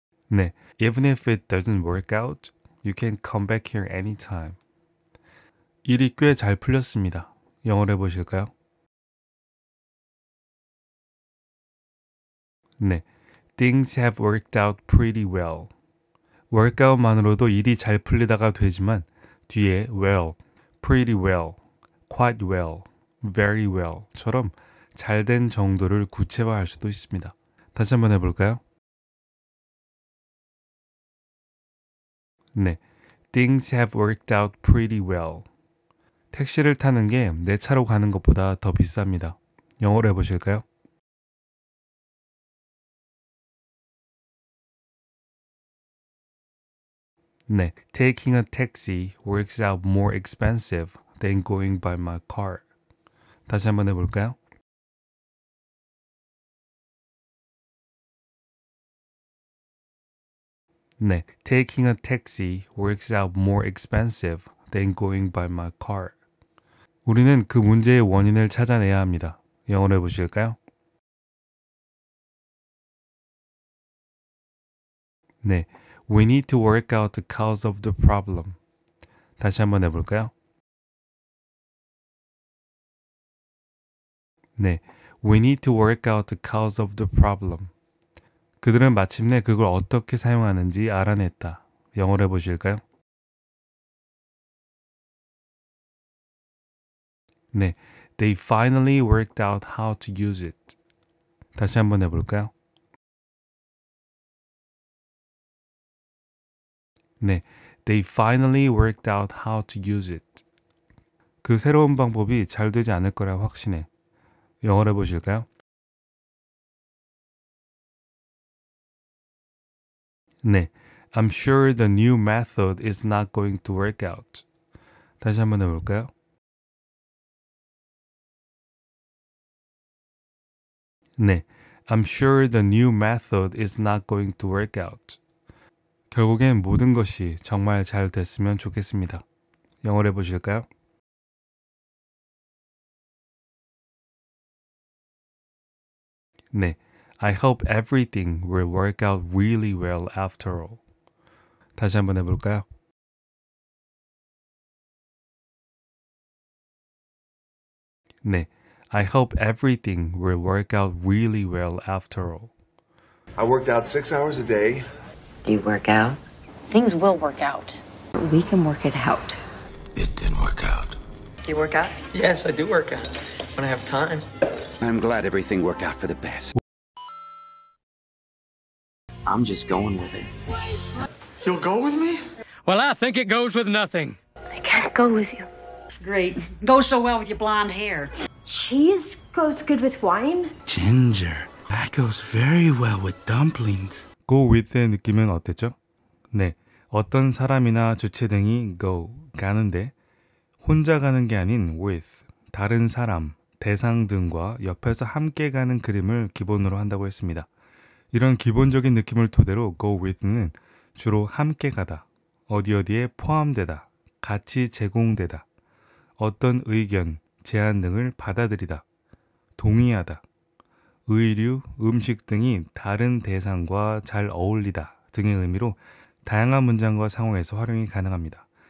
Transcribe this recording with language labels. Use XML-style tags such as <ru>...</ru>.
<en>네, even if it doesn't work out, you can come back here anytime.</en> <ko>일이 꽤 잘 풀렸습니다. 영어로 해보실까요?</ko> <en>네, things have worked out pretty well.</en> <ko>workout만으로도 일이 잘 풀리다가 되지만 뒤에</ko> <en>well, pretty well, quite well, very well</en> <ko>처럼 잘된 정도를 구체화할 수도 있습니다. 다시 한번 해볼까요?</ko> <en>네, things have worked out pretty well.</en> <ko>택시를 타는 게 내 차로 가는 것보다 더 비쌉니다. 영어로 해보실까요?</ko> <en>네, taking a taxi works out more expensive than going by my car.</en> <ko>다시 한번 해볼까요?</ko> <en>네, taking a taxi works out more expensive than going by my car.</en> <ko>우리는 그 문제의 원인을 찾아내야 합니다. 영어로 해보실까요?</ko> <en>네, we need to work out the cause of the problem.</en> <ko>다시 한번 해볼까요?</ko> <en>네, we need to work out the cause of the problem.</en> <ko>그들은 마침내 그걸 어떻게 사용하는지 알아냈다. 영어로 해보실까요?</ko> <en>네, they finally worked out how to use it.</en> <ko>다시 한번 해볼까요?</ko> <en>네, they finally worked out how to use it.</en> <ko>그 새로운 방법이 잘 되지 않을 거라 확신해. 영어로 해보실까요?</ko> <en>네, I'm sure the new method is not going to work out.</en> <ko>다시 한번 해볼까요?</ko> <en>네, I'm sure the new method is not going to work out.</en> <ko>결국엔 모든 것이 정말 잘 됐으면 좋겠습니다. 영어로 해보실까요?</ko> <en>네, I hope everything will work out really well after all.</en> <ko>다시 한번 해볼까요?</ko> <en>네, I hope everything will work out really well after all. I worked out 6 hours a day. Do you work out? Things will work out. We can work it out. It didn't work out. Do you work out? Yes, I do work out. When I have time. I'm glad everything worked out for the best. I'm just going with it. You'll go with me? Well, I think it goes with nothing. I can't go with you. It's great. Goes so well with your blonde hair. Cheese goes good with wine? Ginger. That goes very well with dumplings.</en> <ko>go with의 느낌은 어땠죠? 네, 어떤 사람이나 주체 등이 go, 가는데 혼자 가는 게 아닌 with, 다른 사람, 대상 등과 옆에서 함께 가는 그림을 기본으로 한다고 했습니다. 이런 기본적인 느낌을 토대로 go with는 주로 함께 가다, 어디에 포함되다, 같이 제공되다, 어떤 의견, 제안 등을 받아들이다, 동의하다, 의류, 음식 등이 다른 대상과 잘 어울리다 등의 의미로 다양한 문장과 상황에서 활용이 가능합니다.</ko>